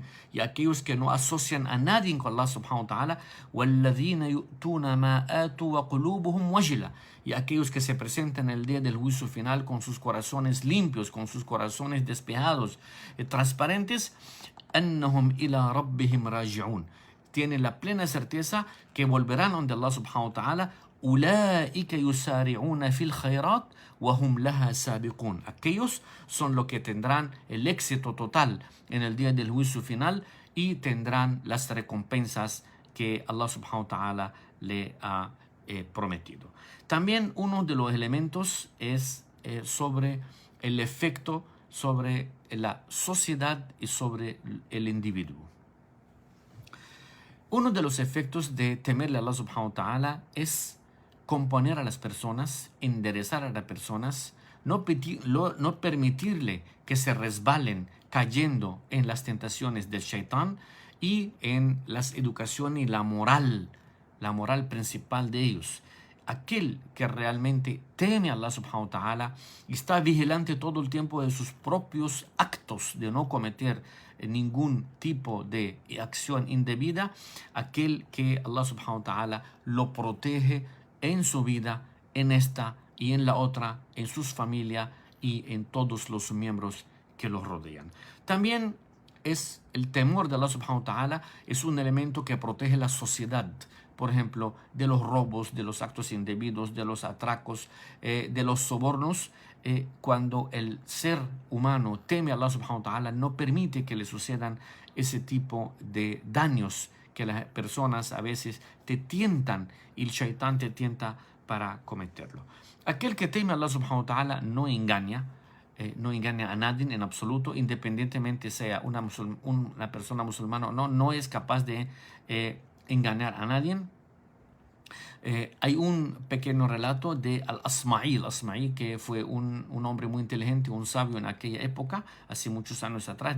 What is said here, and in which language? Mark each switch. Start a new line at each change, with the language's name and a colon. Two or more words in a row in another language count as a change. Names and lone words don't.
Spanish: Y aquellos que no asocian a nadie con Allah
Arabic: سبحانه وتعالى, والذين يؤتون ما آتوا وقلوبهم وجلة.
Spanish: Y aquellos que se presentan el día del juicio final con sus corazones limpios, con sus corazones despejados, transparentes,
Arabic: أنهم إلى ربهم راجعون.
Spanish: Tienen la plena certeza que volverán donde Allah
Arabic: سبحانه وتعالى. أولئك يسارعون في الخيرات وهم لها سابقون.
Spanish: Aquellos son los que tendrán el éxito total en el día del juicio final y tendrán las recompensas que Allah
Arabic: سبحانه وتعالى
Spanish: le ha prometido. También uno de los elementos es sobre el efecto sobre la sociedad y sobre el individuo. Uno de los efectos de temerle a Allah
Arabic: سبحانه وتعالى
Spanish: es componer a las personas, enderezar a las personas, no permitirle que se resbalen cayendo en las tentaciones del shaitán y en las educaciones y la moral principal de ellos. Aquel que realmente teme a Allah
Arabic: سبحانه وتعالى
Spanish: y está vigilante todo el tiempo de sus propios actos, de no cometer ningún tipo de acción indebida, aquel que Allah
Arabic: سبحانه وتعالى
Spanish: lo protege en su vida, en esta y en la otra, en sus familias y en todos los miembros que los rodean. También es el temor de Allah
Arabic: سبحانه وتعالى,
Spanish: es un elemento que protege la sociedad, por ejemplo, de los robos, de los actos indebidos, de los atracos, de los sobornos. Cuando el ser humano teme a Allah
Arabic: سبحانه وتعالى,
Spanish: no permite que le sucedan ese tipo de daños que las personas a veces te tientan y el shaitán te tienta para cometerlo. Aquel que teme a Allah
Arabic: سبحانه وتعالى
Spanish: no engaña a nadie en absoluto, independientemente sea una persona musulmana o no, no es capaz de engañar a nadie. Hay un pequeño relato de Al-Asma'i, que fue un hombre muy inteligente, un sabio en aquella época, hace muchos años atrás.